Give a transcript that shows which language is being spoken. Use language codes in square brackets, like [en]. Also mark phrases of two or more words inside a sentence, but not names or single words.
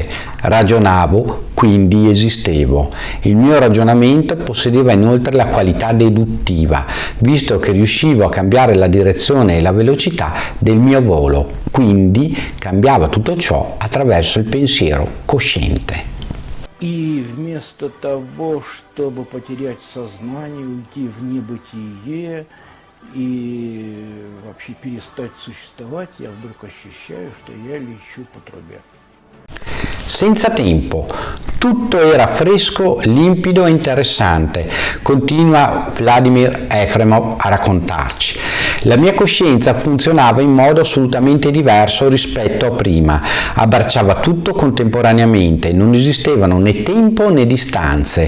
[it] Ragionavo, quindi esistevo. Il mio ragionamento possedeva inoltre la qualità deduttiva, visto che riuscivo a cambiare la direzione e la velocità del mio volo, quindi cambiava tutto ciò attraverso il pensiero cosciente. [ru] И вместо того, чтобы потерять сознание, уйти в небытие и вообще перестать существовать, я вдруг ощущаю, что я лечу по трубе. [it] senza tempo. Tutto era fresco, limpido e interessante, continua Vladimir Efremov a raccontarci. La mia coscienza funzionava in modo assolutamente diverso rispetto a prima, abbracciava tutto contemporaneamente, non esistevano né tempo né distanze.